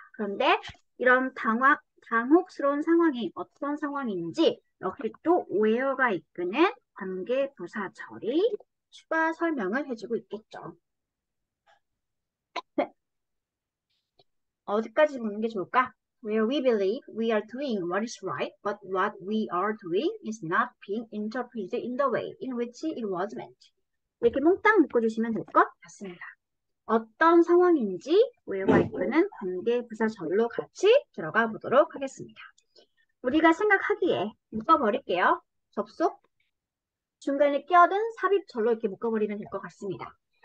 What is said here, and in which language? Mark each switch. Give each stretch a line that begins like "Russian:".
Korean: 그런데 이런 당혹스러운 상황이 어떤 상황인지 여기 또 where가 이끄는 관계부사절이 추가 설명을 해주고 있겠죠. 어디까지 보는 게 좋을까?
English: Where we believe we are doing what is right, but what we are doing is not being interpreted in the way in which it was meant.
Korean: 이렇게 몽땅 묶어주시면 될 것 같습니다. 어떤 상황인지 where가 이끄는 관계부사절로 같이 들어가 보도록 하겠습니다. 우리가 생각하기에 묶어버릴게요. 접속. 중간에 끼어든 삽입절로 이렇게 묶어버리면 될 것 같습니다.